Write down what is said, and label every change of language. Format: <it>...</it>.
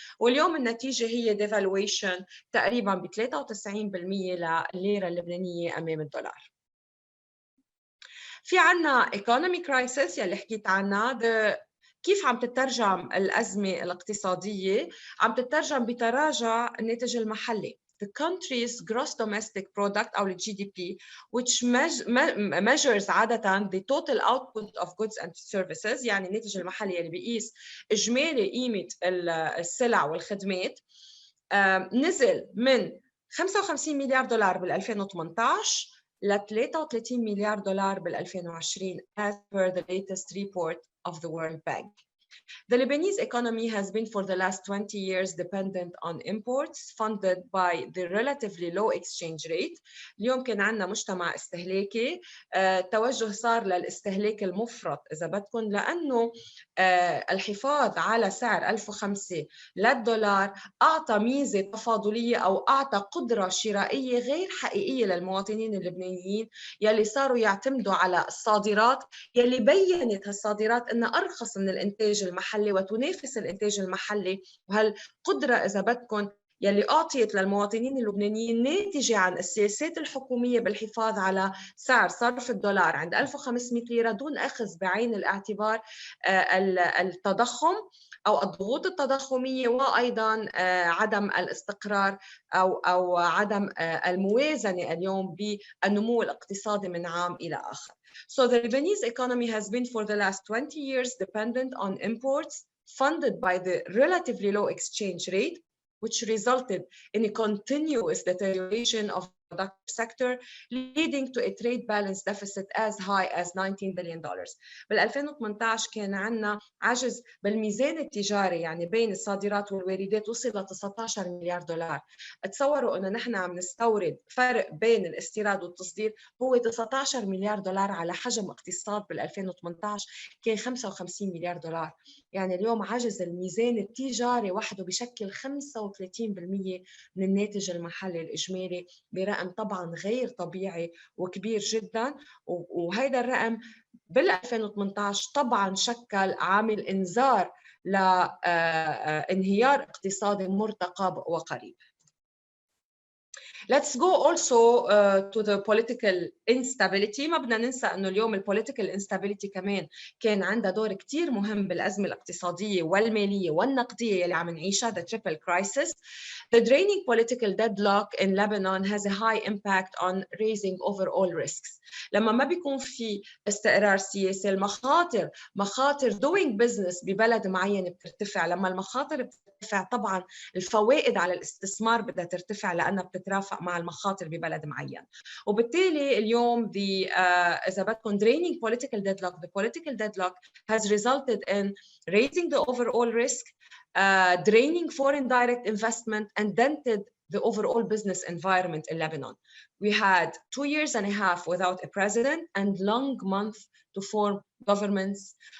<ar>واليوم النتيجة هي</ar> <en>devaluation</en> <ar>تقريبا ب 93% للليرة اللبنانية أمام الدولار. في عنا</ar> <en>economic crisis</en> <ar>يلي حكيت عنها. كيف عم تترجم الأزمة الاقتصادية؟ عم تترجم بتراجع الناتج المحلي.</ar> <en>The country's gross domestic product</en> <ar>أو</ar> <en>GDP, which measures</en> <ar>عادة</ar> <en>the total output of goods and services،</en> <ar>يعني الناتج المحلي اللي بيقيس إجمالي قيمة السلع والخدمات، نزل من 55 مليار دولار بال 2018 ل 33 مليار دولار بال 2020</ar> <en>as per the latest report of the World Bank. The Lebanese economy has been for the last 20 years dependent on imports funded by the relatively low exchange rate.</en> <ar>اليوم كان عندنا مجتمع استهلاكي، توجه صار للاستهلاك المفرط إذا بدكم، لأنه الحفاظ على سعر 1005 للدولار أعطى ميزة تفاضلية أو أعطى قدرة شرائية غير حقيقية للمواطنين اللبنانيين يلي صاروا يعتمدوا على الصادرات، يلي بيّنت هالصادرات إنها أرخص من الإنتاج المحلي وتنافس الإنتاج المحلي. وهالقدرة إذا بدكم يلي أعطيت للمواطنين اللبنانيين ناتجة عن السياسات الحكومية بالحفاظ على سعر صرف الدولار عند 1500 ليرة دون أخذ بعين الاعتبار التضخم أو الضغوط التضخمية، وأيضاً عدم الاستقرار أو عدم الموازنة اليوم بالنمو الاقتصادي من عام إلى آخر.</ar> <en>So the Lebanese economy has been for the last 20 years dependent on imports funded by the relatively low exchange rate, which resulted in a continuous deterioration of the productive sector, leading to a trade balance deficit as high as $19 billion.</en> <ar>بال 2018 كان عندنا عجز بالميزان التجاري، يعني بين الصادرات والواردات وصل ل 19 مليار دولار. تصوروا انه نحن عم نستورد، فرق بين الاستيراد والتصدير هو 19 مليار دولار على حجم اقتصاد بال 2018 كان 55 مليار دولار. يعني اليوم عجز الميزان التجاري وحده بشكل 35% من الناتج المحلي الإجمالي، برقم طبعا غير طبيعي وكبير جدا. وهذا الرقم بال 2018 طبعا شكل عامل إنذار لانهيار اقتصادي مرتقب وقريب.</ar> <en>Let's go also to the political instability.</en> <ar>ما بدنا ننسى أنه اليوم</ar> <en>political instability</en> <ar>كمان كان عندها دور كتير مهم بالأزمة الاقتصادية والمالية والنقدية اللي عم نعيشها،</ar> <en>the triple crisis. The draining political deadlock in Lebanon has a high impact on raising overall risks.</en> <ar>لما ما بيكون في استقرار سياسي، مخاطر</ar> <en>doing business</en> <ar>ببلد معين بترتفع. لما المخاطر بترتفع طبعا الفوائد على الاستثمار بدها ترتفع لأنها بتترافق يتوافق مع المخاطر ببلد معين. وبالتالي اليوم إذا بدكم</ar> <en>draining political deadlock, the political deadlock has resulted in raising the overall risk, draining foreign direct investment, and dented the overall business environment in Lebanon. We had 2 years and a half without a president and long months to form governments.</en>